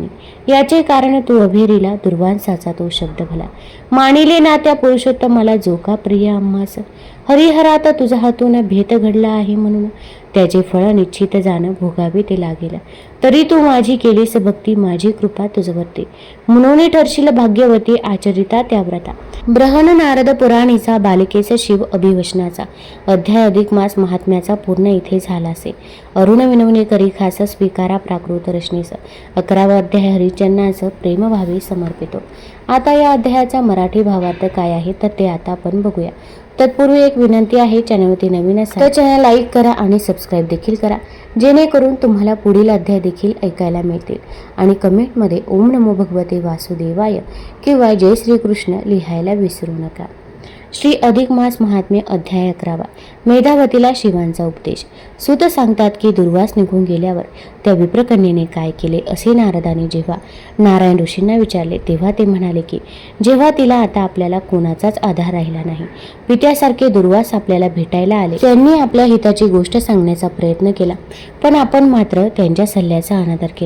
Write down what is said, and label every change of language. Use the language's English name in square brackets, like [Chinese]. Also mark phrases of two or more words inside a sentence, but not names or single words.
[Marathi] याचे कारण तू अभेरीला, दुर्वांसाचा तो शब्द भला, मानिले ना त्या पुरुषोत्तमाला, जो का प्रिय आम्हास. हरिहरात तुझा हातून भेद घडला आहे म्हणून, त्याचे फळ निश्चित जाण, भोगावे ते लागेल. तरी तू माझी केलीस भक्ती, माझी कृपा तुझवरती, म्हणून ठरशील भाग्यवती, आचरिता त्या व्रता. ब्रहण नारद पुराणीचा, बालिकेचा शिव अभिवचनाचा अध्याय अधिक मास महात्म्याचा पूर्ण इथे झालासे. अरुण विनवणे करी खास, स्वीकारा प्राकृत रचनेस. 11वा अध्याय हरिचंद्रास प्रेमभावे समर्पितो. आता या अध्यायाचा मराठी भावार्थ काय आहे तर ते आता आपण बघूया. तत्पूर्वी एक विनंती आहे, चॅनलवरती नवीन असाल तर चॅनल लाईक करा आणि सबस्क्राईब देखील करा, जेणेकरून तुम्हाला पुढील अध्याय देखील ऐकायला मिळतील. आणि कमेंटमध्ये [Sanskrit] ओम नमो भगवते वासुदेवाय [Marathi] किंवा जय श्रीकृष्ण लिहायला विसरू नका. श्री अधिक मास महात्म्य अध्याय 11. मेधावतीला शिवांचा उपदेश. सूत सांगतात की दुर्वास निघून गेल्यावर त्या विप्रकन्येने काय केले असे नारदाने जेव्हा नारायण ऋषींना विचारले, तेव्हा ते म्हणाले की जेव्हा तिला आता आपल्याला कोणाचाच आधार राहिला नाही, पित्यासारखे दुर्वास आपल्याला भेटायला आले, त्यांनी आपल्या हिताची गोष्ट सांगण्याचा प्रयत्न केला, पण आपण मात्र त्यांच्या सल्ल्याचा अनादर केला.